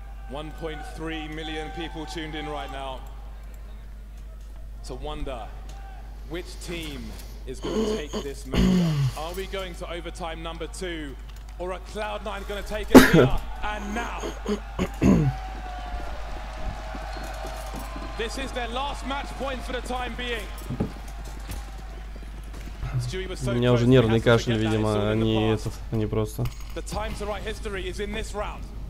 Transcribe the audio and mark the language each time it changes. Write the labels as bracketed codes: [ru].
[en] 1.3 million people tuned in right now to wonder which team is going to take this major. Are we going to overtime number 2, or are Cloud9 going to take it here and now? This is their last match point for the time being. [ru] У меня уже нервный кашель, видимо, они просто. [en] The time to write history is in this round.